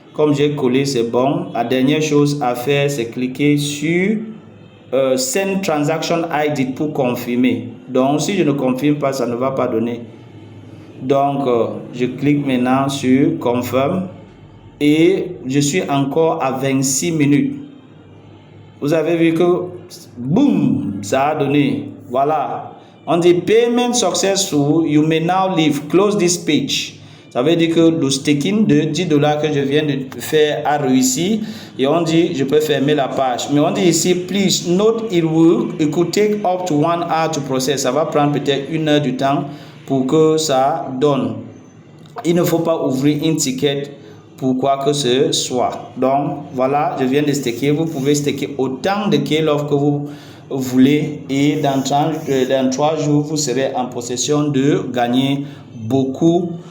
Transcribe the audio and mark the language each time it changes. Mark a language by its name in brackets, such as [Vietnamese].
[French] Comme j'ai collé, c'est bon. La dernière chose à faire, c'est cliquer sur Send Transaction ID pour confirmer. Donc si je ne confirme pas, ça ne va pas donner. Donc je clique maintenant sur Confirm et je suis encore à 26 minutes. Vous avez vu que boum, ça a donné. Voilà. On dit [English] Payment successful, you may now leave. Close this page. [French] Ça veut dire que le staking de $10 que je viens de faire a réussi. Et on dit, je peux fermer la page. Mais on dit ici, [English] please note, it could take up to 1 hour to process. [French] Ça va prendre peut-être 1 heure du temps pour que ça donne. Il ne faut pas ouvrir une ticket pour quoi que ce soit. Donc, voilà, je viens de staker. Vous pouvez staker autant de K-Love que vous voulez. Et dans 3 jours, vous serez en possession de gagner beaucoup.